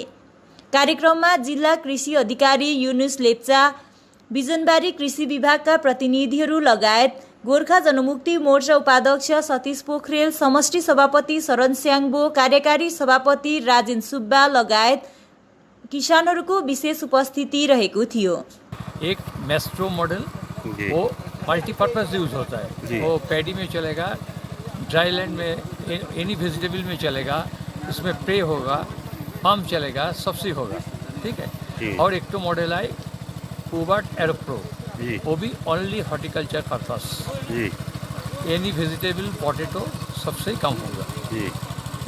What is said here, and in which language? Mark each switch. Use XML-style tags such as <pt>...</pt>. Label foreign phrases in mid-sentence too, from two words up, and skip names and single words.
<ne>कार्यक्रममा जिल्ला कृषि अधिकारी युनुस लेप्चा, बिजनबारी कृषि विभागका प्रतिनिधिहरू लगायत गोर्खा जनमुक्ति मोर्चा उपाध्यक्ष सतीश पोखरेल, समष्टि सभापति शरण स्याङ्बो, कार्यकारी सभापति राजेन सुब्बा लगायत किसानहरूको विशेष उपस्थिति रहेको थियो।</ne> <hi>एक मेस्ट्रो मॉडल वो</hi> <en>multipurpose use</en> <hi>होता है, वो पैडी में चलेगा,</hi> <en>dry land</en> <hi>में,</hi> <en>any vegetable</en> <hi>में चलेगा, इसमें प्रे होगा, पम्प चलेगा, सब्सिडी होगा, ठीक है। और एक तो मॉडल है कोबार्ट एरोप्रो, वो भी</hi> <en>only horticulture purpose, any vegetable,</en> <hi>पोटैटो सबसे कम होगा, ठीक है।</hi>